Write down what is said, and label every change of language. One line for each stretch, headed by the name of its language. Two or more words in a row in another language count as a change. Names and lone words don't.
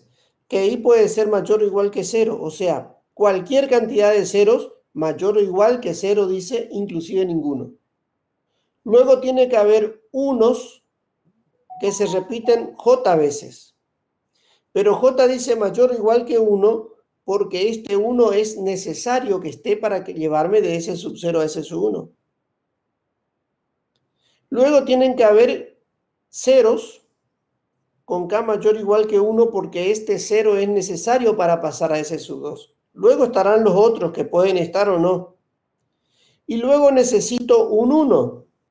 Spanish: Que i puede ser mayor o igual que 0, o sea, cualquier cantidad de ceros mayor o igual que 0 dice inclusive ninguno. Luego tiene que haber unos que se repiten j veces. Pero j dice mayor o igual que 1 porque este 1 es necesario que esté para llevarme de S sub 0 a S sub 1. Luego tienen que haber ceros con k mayor o igual que 1 porque este 0 es necesario para pasar a S sub 2. Luego estarán los otros que pueden estar o no. Y luego necesito un 1.